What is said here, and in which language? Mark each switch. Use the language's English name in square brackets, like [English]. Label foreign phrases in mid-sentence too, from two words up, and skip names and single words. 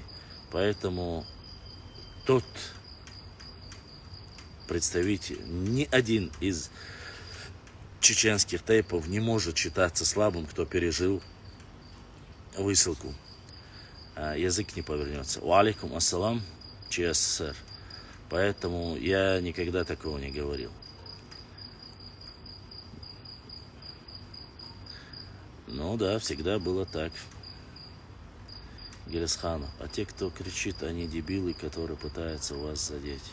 [Russian] Поэтому тот представитель, ни один из чеченских тейпов не может считаться слабым, кто пережил высылку. Язык не повернется. [Arabic] وعليكم السلام, [Russian] ЧССР. Поэтому я никогда такого не говорил. Ну да, всегда было так. Гелесханов. А те, кто кричит, они дебилы, которые пытаются вас задеть.